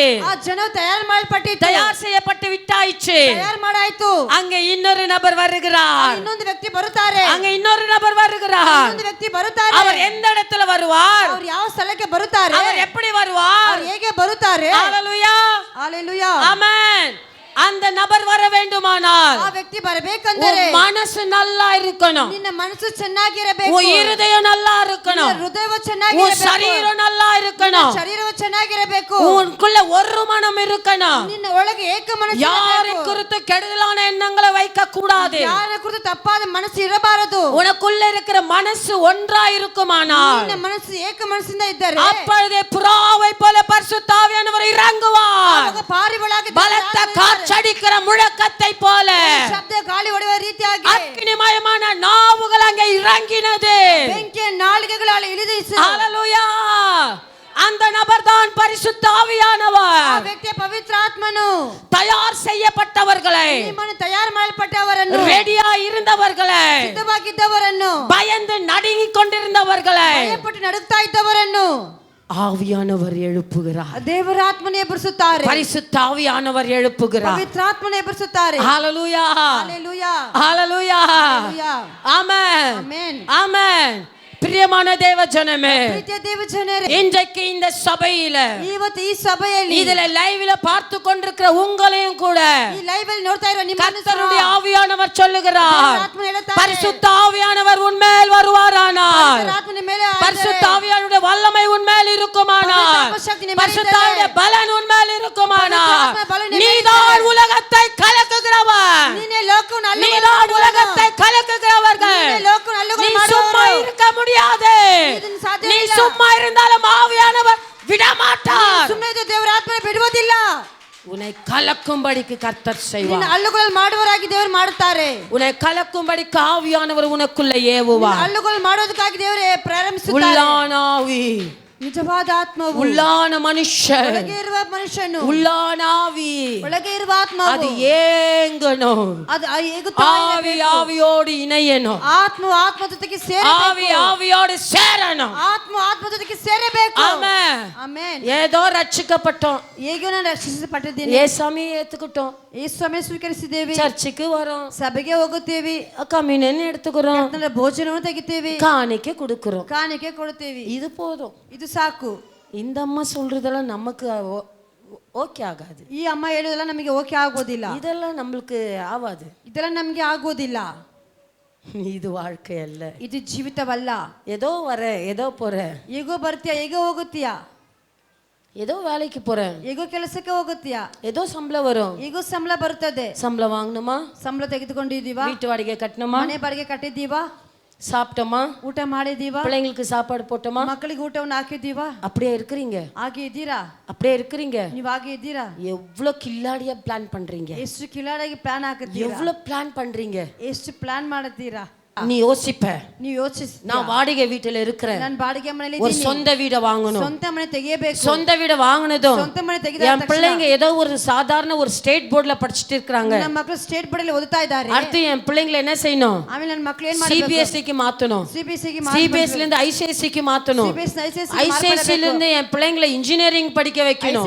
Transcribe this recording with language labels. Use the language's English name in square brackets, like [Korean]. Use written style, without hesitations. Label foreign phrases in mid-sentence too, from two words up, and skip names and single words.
[Kannada] ಆ ಜನ ತಯಾರು ಮಾಡಲ್ಪಟ್ಟಿತ್ತು. [Tamil] தயார் செய்யப்பட்டு விட்டாயிற்று. [Kannada] ತಯಾರು ಮಾಡಾಯ್ತು. [Tamil] அங்கே இன்னொரு நபர் வருகிறார். [Kannada] ಇನ್ನೊಂದು ವ್ಯಕ್ತಿ ಬರುತ್ತಾರೆ. [Tamil] அங்கே இன்னொரு நபர் வருகிறார். [Kannada] ಇನ್ನೊಂದು ವ್ಯಕ್ತಿ ಬರುತ್ತಾರೆ. [Tamil] அவர் எந்த இடத்துல வருவார்? [Kannada] ಅವರು ಯಾವ ಸ್ಥಳಕ್ಕೆ ಬರುತ್ತಾರೆ? [Tamil] அவர் எப்படி வருவார்? [Kannada] ಅವರು ಹೇಗೆ ಬರುತ್ತಾರೆ? [Tamil] ஹalleluya. ஹalleluya. ஆமென். அந்த நபர் வர வேண்டுமானால் [Kannada] ಆ ವ್ಯಕ್ತಿ ಬರಬೇಕಂದರೆ [Tamil] உன் மனசு நல்லா இருக்கணும், [Kannada] ನಿನ್ನ ಮನಸ್ಸು ಚೆನ್ನಾಗಿರಬೇಕು, [Tamil] உன் இருதயம் நல்லா இருக்கணும், [Kannada] ನಿನ್ನ ಹೃದಯವು [Tamil] உன் [Kannada] ಚೆನ್ನಾಗಿರಬೇಕು, [Tamil] சரீரம் நல்லா இருக்கணும், [Kannada] ಶರೀರವು ಚೆನ್ನಾಗಿರಬೇಕು, [Tamil] உனக்குள்ள ஒரு மனம் இருக்கணும். [Kannada] ನಿನ್ನ ಒಳಗೆ ಏಕ ಮನಸ್ಸು [Tamil] யாரை [Kannada] ಇರಬೇಕು. [Tamil] குறித்து கெடுதலான எண்ணங்களை வைக்க கூடாது. [Kannada] ಯಾರ ಕುರಿತು ತಪ್ಪಾದ ಮನಸ್ಸು ಇರಬಾರದು. [Tamil] உனக்குள்ள இருக்கிற மனசு ஒன்றா இருக்குமானால் [Kannada] ನಿನ್ನ ಮನಸ್ಸು ಏಕ ಮನಸ್ಸಿಂದ ಇದ್ದರೆ [Tamil] அப்பொழுதே புறாவை போல பரிசுத்த ஆவியானவர் இறங்குவார். [Kannada] ಆವಾಗ ಪಾರಿವಾಳಾಗಿ [Tamil] பலத்த காற்றடிக்கிற முழக்கத்தை போல [Kannada] ಶಬ್ದ ಗಾಳಿ ಹೊಡೆಯುವ ರೀತಿಯಾಗಿ [Tamil] அக்னிமயமான நாவுகள் அங்கே இறங்கினது. [Kannada] ಬೆಂಕಿಯ ನಾಲಿಗೆಗಳು ಅಲ್ಲಿ ಇಳಿದಿಸಿ [Tamil] ஹalleluya. அந்த நபர் தான் பரிசுத்த ஆவியானவர். [Kannada] ಆ ವ್ಯಕ್ತಿಯ ಪವಿತ್ರ ಆತ್ಮನು [Tamil] தயார் செய்யப்பட்டவர்களை, [Kannada] ನಿಮ್ಮನ್ನು ತಯಾರು ಮಾಡಲ್ಪಟ್ಟವರನ್ನು, [Tamil] ரெடியா இருந்தவர்களை, [Kannada] ಸಿದ್ಧವಾಗಿದ್ದವರನ್ನು, [Tamil] பயந்து நடுங்கிக் கொண்டிருந்தவர்களை [Kannada] ಭಯಪಟ್ಟು ನಡುಗ್ತಾ ಇದ್ದವರನ್ನು [Tamil] ஆவியானவர் எழுப்புகிறார். [Kannada] ದೇವರ ಆತ್ಮನೇ ಎಬ್ಬರಿಸುತ್ತಾರೆ. [Tamil] பரிசுத்த ஆவியானவர் எழுப்புகிறார். [Kannada] ಪವಿತ್ರ ಆತ್ಮನೇ ಎಬ್ಬರಿಸುತ್ತಾರೆ. [Tamil] ஹalleluya. ஹalleluya. ஹalleluya. ஹalleluya. ஆமென். ஆமென். ஆமென். பிரியமான தேவ ஜனமே, [Kannada] ಪ್ರೀತಿಯ ದೇವ ಜನರೇ, [Tamil] இன்றைக்கு இந்த சபையில [Kannada] ಇವತ್ತು ಈ ಸಭೆಯಲ್ಲಿ [Tamil] இதுல லைவ்ல பார்த்து கொண்டிருக்கிற உங்களையும் கூட [Kannada] ಈ ಲೈವ್ ಅಲ್ಲಿ ನೋಡ್ತಾ ಇರುವ ನಿಮ್ಮನ್ನು [Tamil] கர்த்தருடைய ஆவியானவர் சொல்லுகிறார், [Kannada] ಆತ್ಮ ಹೇಳುತ್ತಾರೆ, [Tamil] பரிசுத்த ஆவியானவர் உன்மேல் வருவாரானால், [Kannada] ಆತ್ಮ ನಿಮ್ಮ ಮೇಲೆ [Tamil] பரிசுத்த ஆவியானுடைய வல்லமை உன்மேல் இருக்குமானால், பரிசுத்த ஆவியுடைய பலன் உன்மேல் இருக்குமானால், நீதான் உலகத்தை கலக்குகிறவன், [Kannada] ನೀನೇ ಲೋಕವನ್ನು ಅಲ್ಲಗಳೆಯುವವನು. [Tamil] நீதான் உலகத்தை கலக்குகிறவர்கள். [Kannada] ನೀನೇ ಲೋಕವನ್ನು [Tamil] நீ [Kannada] ಅಲ್ಲಗಳೆ [Tamil] சும்மா [Kannada] ಮಾಡುವವನು. [Tamil] இருக்க முடியாது. [Kannada] ಇದನ್ನು ಸಾಧ್ಯ [Tamil] நீ [Kannada] ಇಲ್ಲ. [Tamil] சும்மா இருந்தாலும் ஆவியானவர் விடமாட்டார். [Kannada] ಸುಮ್ಮನೆ ಇದ್ದು ದೇವರ ಆತ್ಮ ಬಿಡುವುದಿಲ್ಲ. [Tamil] உன்னை கலக்கும்படிக்கு கர்த்தர் [Kannada] ನಿನ್ನ [Tamil] செய்வார். [Kannada] ಹಳ್ಳುಗಳನ್ನು ಮಾಡುವವರಾಗಿ ದೇವರು ಮಾಡುತ್ತಾರೆ. [Tamil] உன்னை கலக்கும்படிக்கு ஆவியானவர் உனக்குள்ள ஏவுவார். [Kannada] ಹಳ್ಳುಗಳನ್ನು ಮಾಡೋದಕ್ಕಾಗಿ ದೇವರೇ ಪ್ರಾರಂಭಿಸುತ್ತಾರೆ. [Tamil] உள்ளான ஆவி, [Kannada] ನಿಜವಾದ ಆತ್ಮವು, [Tamil] உள்ளான மனுஷன், [Kannada] ಒಳಗೆ ಇರುವ ಮನುಷ್ಯನು, [Tamil] உள்ளான ஆவி, [Kannada] ಒಳಗೆ ಇರುವ ಆತ್ಮವು [Tamil] அது ஏங்கணும். [Kannada] ಅದು ಏಗುತ್ತಾ [Tamil] ஆவி [Kannada] ಇರಬೇಕು. [Tamil] ஆவியோடு இணையணும். [Kannada] ಆತ್ಮ ಆತ್ಮ ಜೊತೆಗೆ [Tamil] ஆவி [Kannada] ಸೇರಬೇಕು. [Tamil] ஆவியோடு சேரணும். [Kannada] ಆತ್ಮ ಆತ್ಮ ಜೊತೆಗೆ ಸೇರಬೇಕು. [Tamil] ஆமென். [Kannada] ಆಮೆನ್. [Tamil] ஏதோ ரட்சிக்கப்பட்டோம், [Kannada] ಹೇಗೋ ನಾನು ರಕ್ಷಿಸಲ್ಪಟ್ಟಿದ್ದೀನಿ, [Tamil] ஏசாமி ஏத்துக்கிட்டோம், [Kannada] ಯೇಸುವನ್ನೇ ಸ್ವೀಕರಿಸಿದ್ದೇವೆ, [Tamil] சர்ச்சுக்கு வரோம், [Kannada] ಸಭೆಗೆ ಹೋಗುತ್ತೇವೆ, [Tamil] கம்யூனியன் எடுத்துக்கிறோம், [Kannada] ಕರ್ತನ ಭೋಜನವನ್ನು ತೆಗಿತೇವೆ, [Tamil] காணிக்கை கொடுக்கிறோம். [Kannada] ಕಾಣಿಕೆ ಕೊಡುತ್ತೇವೆ. [Tamil] இது போதும். [Kannada] ಇದು ಸಾಕು. [Tamil] இந்த அம்மா சொல்றதெல்லாம் நமக்கு ஓகே ஆகாது. [Kannada] ಈ ಅಮ್ಮ ಹೇಳುವುದೆಲ್ಲ ನಮಗೆ ಓಕೆ ಆಗೋದಿಲ್ಲ. [Tamil] இதெல்லாம் நம்மளுக்கு ஆகாது. [Kannada] ಇದೆಲ್ಲ ನಮಗೆ ಆಗೋದಿಲ್ಲ. [Tamil] இது வாழ்க்கை அல்ல. [Kannada] ಇದು ಜೀವಿತವಲ್ಲ. [Tamil] ஏதோ வர, ஏதோ போற, [Kannada] ಹೇಗೋ ಬರ್ತೀಯ, ಹೇಗೋ ಹೋಗುತ್ತೀಯಾ, [Tamil] ஏதோ வேலைக்கு போறேன், [Kannada] ಹೇಗೋ ಕೆಲಸಕ್ಕೆ ಹೋಗುತ್ತೀಯಾ, [Tamil] ஏதோ சம்பளம் வரும், [Kannada] ಹೇಗೋ ಸಂಬಳ ಬರುತ್ತದೆ, [Tamil] சம்பளம் வாங்கணுமா, [Kannada] ಸಂಬಳ ತೆಗೆದುಕೊಂಡಿದ್ದೀವಾ, [Tamil] வீட்டு வாடகை கட்டணுமா, [Kannada] ಮನೆ ಬಾಡಿಗೆ ಕಟ್ಟಿದ್ದೀವಾ, [Tamil] சாப்பிட்டோமா, [Kannada] ಊಟ ಮಾಡಿದ್ದೀವಾ, [Tamil] பிள்ளைங்களுக்கு சாப்பாடு போட்டோமா, [Kannada] ಮಕ್ಕಳಿಗೆ ಊಟವನ್ನು ಹಾಕಿದ್ದೀವಾ, [Tamil] அப்படியே இருக்கிறீங்க, [Kannada] ಹಾಗೆ ಇದ್ದೀರಾ, [Tamil] அப்படியே இருக்கிறீங்க. [Kannada] ನೀವು ಹಾಗೆ ಇದ್ದೀರಾ. [Tamil] எவ்வளவு கில்லாடியா பிளான் பண்றீங்க, [Kannada] ಎಷ್ಟು ಕಿಲಾಡಾಗಿ ಪ್ಲಾನ್ ಹಾಕುತ್ತೀರಾ, [Tamil] எவ்வளவு பிளான் பண்றீங்க. [Kannada] ಎಷ್ಟು ಪ್ಲಾನ್ ಮಾಡುತ್ತೀರಾ. [Tamil] நீ யோசிப்ப, [Kannada] ನೀವು ಯೋಚಿಸಿ, [Tamil] நான் வாடகை வீட்டுல இருக்கிறேன், [Kannada] ನಾನು ಬಾಡಿಗೆ ಮನೆಯಲ್ಲಿ [Tamil] ஒரு [Kannada] ಇದ್ದೀನಿ, [Tamil] சொந்த வீடை வாங்கணும், [Kannada] ಸ್ವಂತ ಮನೆ ತೆಗೆಯಬೇಕು, [Tamil] சொந்த வீடை வாங்கினதும் [Kannada] ಸ್ವಂತ ಮನೆ ತೆಗೆದ [Tamil] என் பிள்ளைங்க ஏதோ ஒரு சாதாரண ஒரு [English] state boardla [Tamil] படிச்சுட்டு இருக்காங்க, [Kannada] ನಮ್ಮ ಮಕ್ಕಳು [English] state board [Kannada] ಅಲ್ಲಿ ಓದುತ್ತಾ ಇದ್ದಾರೆ. [Tamil] அடுத்து என் பிள்ளைங்களை என்ன செய்யணும், [Kannada] ಆಮೇಲೆ ನನ್ನ ಮಕ್ಕಳು ಏನ್ ಮಾಡಬೇಕು, [Tamil] சிபிஎஸ்சிக்கு மாத்தணும், [Kannada] ಸಿಬಿಎಸ್ಸಿಗೆ [Tamil] சிபிஎஸ்சில இருந்து ஐசிஎஸ்சிக்கு மாத்தணும், ஐசிஎஸ்சில இருந்து என் பிள்ளைங்களை இன்ஜினியரிங் படிக்க வைக்கணும்,